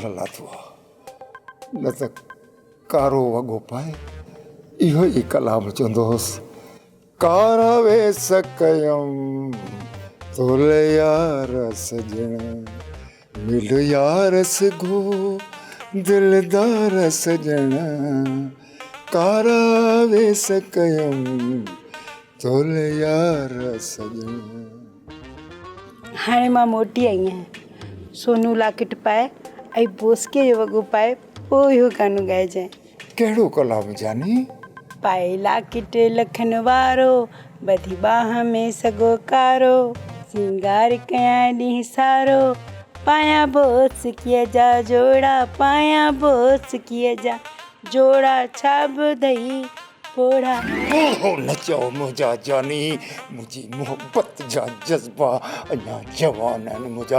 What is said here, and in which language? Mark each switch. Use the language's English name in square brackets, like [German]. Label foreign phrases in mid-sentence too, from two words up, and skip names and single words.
[Sindhi] लाथो आहे, न त कारो वॻो पाए इहो ई कलाम चवंदो हुउसि, कारा वेस कयम तोले यार सजण मिल यार सगो दिलदार सजण, कारा वेस कयम तोले यार सजण। हाणे मां मोटी आई आहियां, सोनू लाकिट पाए ऐं बोसके जो वॻो पाए पोइ इहो गानो ॻाइजांइ। कहिड़ो कलाम जानी? पाए लाकिट लखन वारो ॿधी बाह में सॻो कारो, सिंगार कयां ॾींहुं सारो, पायां बोसकीअ जा जोड़ा, पायां बोसकीअ जा जोड़ा, छा ॿुधई पोड़ा। ओहो न चओ मुंहिंजा जानी, मुंहिंजी मोहबत जा जज़्बा अञा जवान आहिनि मुंहिंजा।